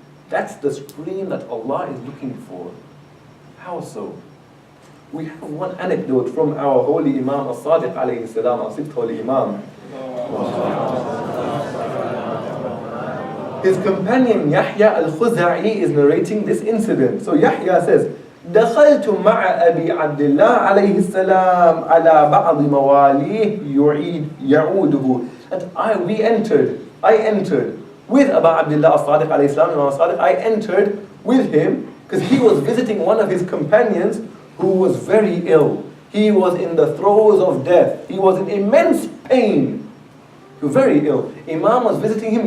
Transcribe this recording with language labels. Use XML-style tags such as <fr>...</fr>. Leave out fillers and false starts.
<en>That's the scream that Allah is looking for. How so? We have one anecdote from our holy Imam As-Sadiq alayhi salam, our sixth holy Imam. His companion Yahya al-Khuza'i is narrating this incident. So Yahya says,</en> <ar>دخلت مع أبي عبد الله عليه السلام على بعض مواليه يعوده.</ar> <en>And I entered with Abu Abdullah as-Sadiq alayhi salam, Imam as-Sadiq, I entered with him because he was visiting one of his companions who was very ill. He was in the throes of death. He was in immense pain. He was very ill. Imam was visiting him.</en>